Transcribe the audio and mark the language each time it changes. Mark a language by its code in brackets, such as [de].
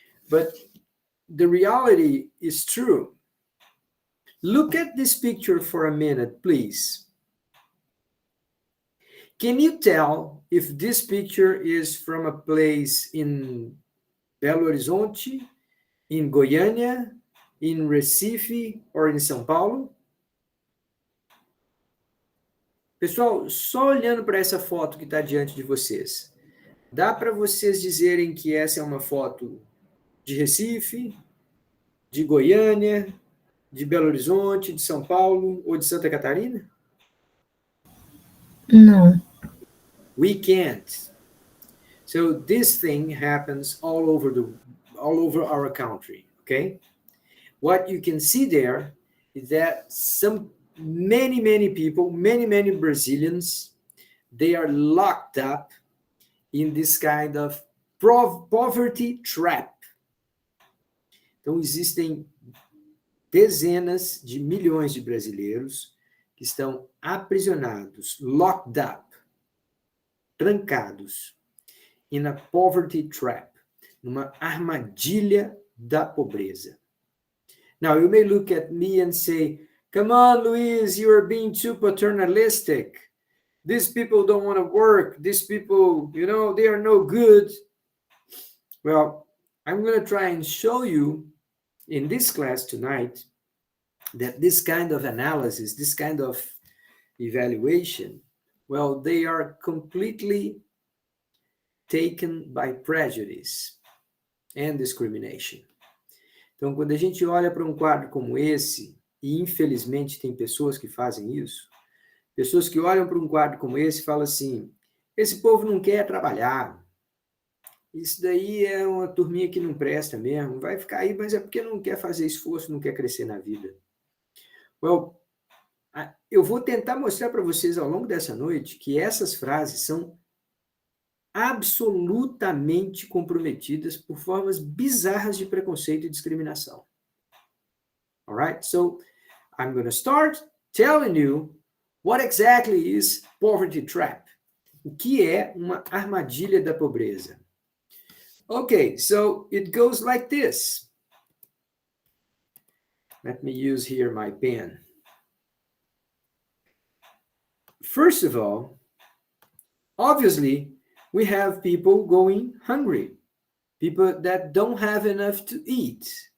[en] But the reality is true. Look at this picture for a minute, please. Can you tell if this picture is from a place in Belo Horizonte, in Goiânia, in Recife, or in São Paulo? [pt] Pessoal, só olhando para essa foto que está diante de vocês, dá para vocês dizerem que essa é uma foto de Recife, de Goiânia, de Belo Horizonte, de São Paulo ou de Santa Catarina? [en] No. We can't. So this thing happens all over our country, okay? What you can see there is that many people, many Brazilians, they are locked up in this kind of poverty trap. [pt] Então, existem dezenas de milhões de brasileiros que estão aprisionados, [en] locked up, [pt] trancados, [en] in a poverty trap, [pt] numa armadilha da pobreza. [en] Now, you may look at me and say, come on, Luis, you are being too paternalistic. These people don't want to work. These people, they are no good. Well, I'm going to try and show you in this class tonight that this kind of analysis, this kind of evaluation, well, they are completely taken by prejudice and discrimination. [pt] Então, quando a gente olha para um quadro como esse, e infelizmente tem pessoas que fazem isso, pessoas que olham para um quadro como esse e falam assim, esse povo não quer trabalhar, isso daí é uma turminha que não presta mesmo, vai ficar aí, mas é porque não quer fazer esforço, não quer crescer na vida. Well, eu vou tentar mostrar para vocês ao longo dessa noite que essas frases são absolutamente comprometidas por formas bizarras de preconceito e discriminação. [en] All right? So, I'm going to start telling you what exactly is poverty trap. [pt] O que é uma armadilha da pobreza? [en] Okay, so it goes like this. Let me use here my pen. First of all, obviously, we have people going hungry, people that don't have enough to eat.